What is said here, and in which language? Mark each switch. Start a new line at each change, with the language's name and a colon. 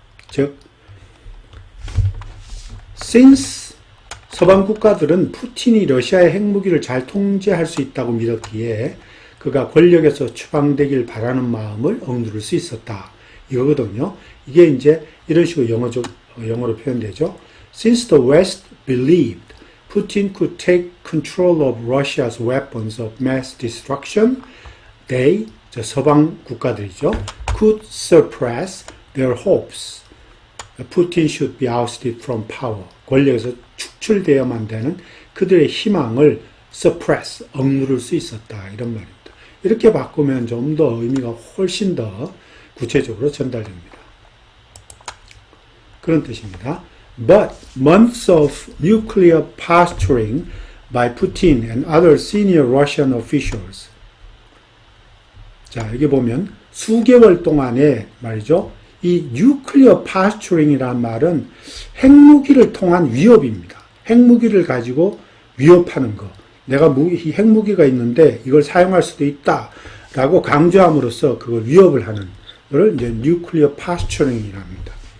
Korean: 즉 since 서방 국가들은 푸틴이 러시아의 핵무기를 잘 통제할 수 있다고 믿었기에 그가 권력에서 추방되길 바라는 마음을 억누를 수 있었다. 이거거든요. 이게 이제 이런 식으로 영어로 표현되죠.
English: Since the West believed Putin could take control of Russia's weapons of mass destruction, they,
Korean: 서방 국가들이죠,
English: could suppress their hopes. Putin should be ousted from power.
Korean: 권력에서 축출되어야만 되는 그들의 희망을 suppress, 억누를 수 있었다. 이런 말입니다. 이렇게 바꾸면 좀 더 의미가 훨씬 더 구체적으로 전달됩니다. 그런 뜻입니다.
English: But months of nuclear posturing by Putin and other senior Russian officials.
Korean: 자, 여기 보면 수개월 동안에 말이죠. 이 nuclear posturing이라는 말은 핵무기를 통한 위협입니다. 핵무기를 가지고 위협하는 거. 내가 핵무기가 있는데 이걸 사용할 수도 있다라고 강조함으로써 그걸 위협을 하는 것을 이제 nuclear posturing이랍니다.